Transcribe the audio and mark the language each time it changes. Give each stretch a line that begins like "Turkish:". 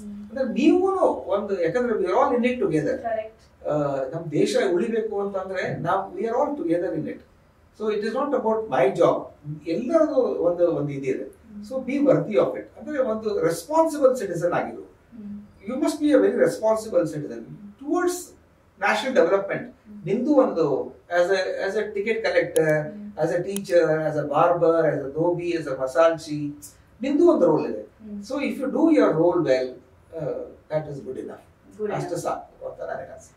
Kannada: ಅಂದ್ರೆ ನೀವು ಒಂದು, ಯಾಕಂದ್ರೆ
English: We are all in it together.
Kannada: ನಮ್ ದೇಶ ಉಳಿಬೇಕು ಅಂತಂದ್ರೆ ನಾವು we are all together in it.
English: so it is not about my job,
Kannada: ಎಲ್ಲರದು ಒಂದು ಇದಿದೆ.
English: So be worthy of it.
Kannada: ಅಂದ್ರೆ ಒಂದು responsible citizen ಆಗಿರು.
English: You must be a very responsible citizen towards national development. ನಿಂದು ಒಂದು as a ticket collector, as a teacher, as a barber, as a dhobi, as a masalchi,
Kannada: ನಿಂದು ಒಂದು roll ಇದೆ.
English: So if you do your role well, that is good enough.
Kannada: ಅಷ್ಟು ಸಾಕು ಅಂತ ನನಗೆ ಅನ್ಸುತ್ತೆ.